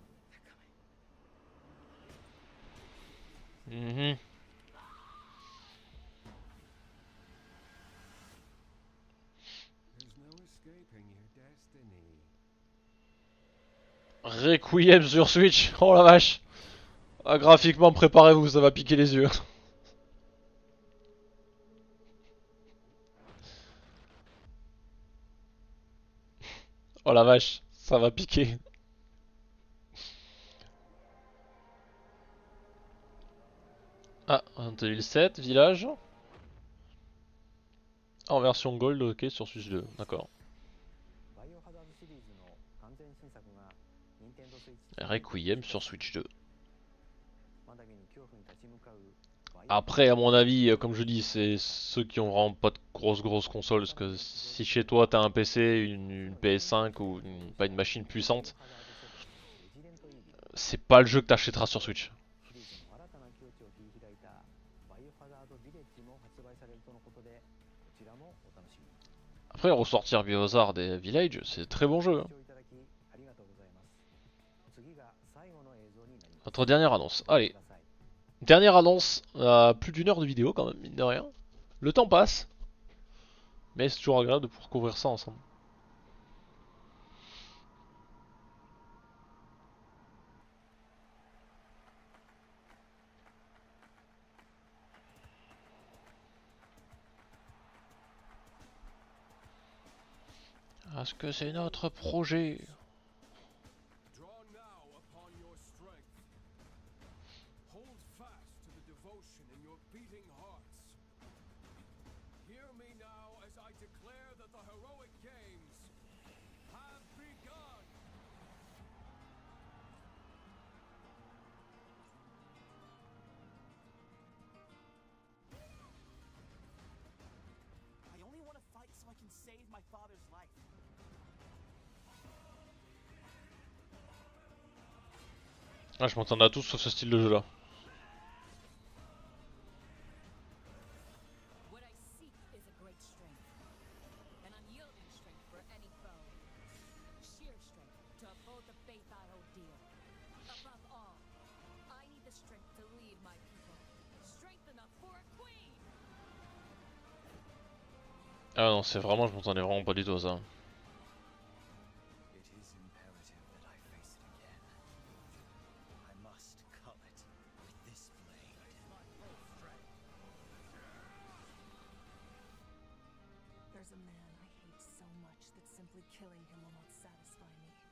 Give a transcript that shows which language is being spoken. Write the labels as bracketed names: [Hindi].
[English] They're coming. Mhm. There's no escaping your destiny. [French] Requiem sur Switch. Oh la vache. Ah, graphiquement, préparez-vous, ça va piquer les yeux. Oh la vache, ça va piquer. Ah, un 2007, village. En version gold, ok, sur Switch 2, d'accord. [Japanese] バイオハザードシリーズの完全新作が任天堂スイッチ [French] Requiem sur Switch 2. [Japanese] まだ見ぬ恐怖に立ち向かうバイオ [French] Après, à mon avis, comme je dis, c'est ceux qui ont vraiment pas de grosses consoles. Parce que si chez toi t'as un PC, une PS5 ou pas une machine puissante, [Japanese] レジデントイービル [French] c'est pas le jeu que t'achèteras sur Switch. [Japanese] シリーズの新たな境地を切り開いたバイオハザードビレッジも発売されるとのことで、こちらもお楽しみに。 [French] Après, ressortir Biohazard et Village, c'est très bon jeu. Hein. [Japanese] ご視聴いただきありがとうございます。次が最後の映像になります。 [French] Notre dernière annonce. [Japanese] ご覧 [French] Allez, [Japanese] ください。 [French] dernière annonce. Plus d'une heure de vidéo quand même, mine de rien. Le temps passe. Mais c'est toujours agréable de pouvoir couvrir ça ensemble. Est-ce que c'est notre projet? [English] Draw now upon your strength. Hold fast to the devotion in your beating hearts. Hear me now as I declare that the heroic games have begun. I only want to fight so I can save my father's life. [French] Ah, je m'entendais à tous sauf ce style de jeu là. [English] What I seek is a great strength. An unyielding strength for any foe. Sheer strength to uphold the faith I hold dear. Above all, I need the strength to lead my people. Strength enough for a queen! [French] Ah non, c'est vraiment, je m'entendais vraiment pas du tout à ça. [English] It is imperative that I face it again. I must cull it with this blade. There's a man I hate so much that simply killing him will not satisfy me.